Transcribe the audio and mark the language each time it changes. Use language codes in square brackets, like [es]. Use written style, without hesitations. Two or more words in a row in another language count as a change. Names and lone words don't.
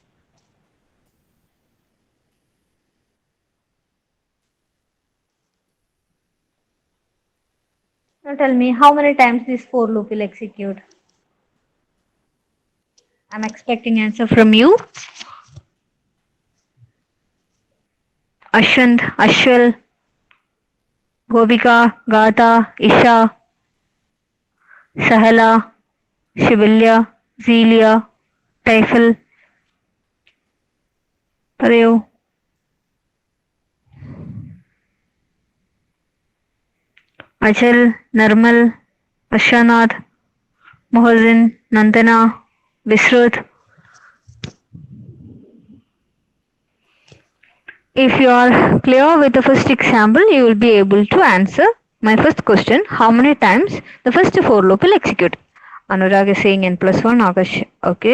[en] Now tell me how many times this for loop will execute. I'm expecting answer from you. Ashwant, Ashwal, Gobika, Gata, Isha, Sahala, Shivalya, Zelia, Taifel. [ml] പറയൂ. അചൽ, നിർമ്മൽ, അശ്വനാഥ്, [en] Mohsin, Nandana, Visruth. If you are clear with the first example, you will be able to answer my first question. How many times the first for loop will execute? Anurag is saying n plus 1, Akash, okay.